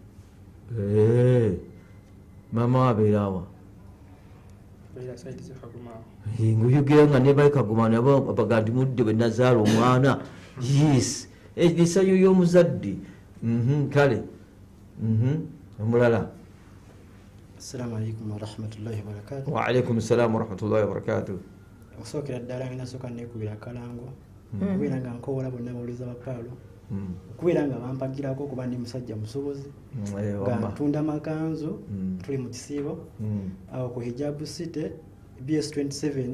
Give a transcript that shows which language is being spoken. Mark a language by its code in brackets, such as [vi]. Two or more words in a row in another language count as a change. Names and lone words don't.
[lg] mama wabeerawa nguyogera nga ne balikaguma nabo baga nti mudde bwe nazaala omwana yes esanyu y'omuzadde kale omulala [ar] السلام عليكم ورحمة الله وبركاته وعليكم السلام ورحمة الله وبركاته [lg] okusookera ddala nga nasooka neekubira kalango okubeera nga nkowola bonna bawuliza bapaalo okubeera nga bampagirako kuba ndi musajja musobozi nga ntunda makanzu tuli mu kisiibo awo ku hijabu city BS 27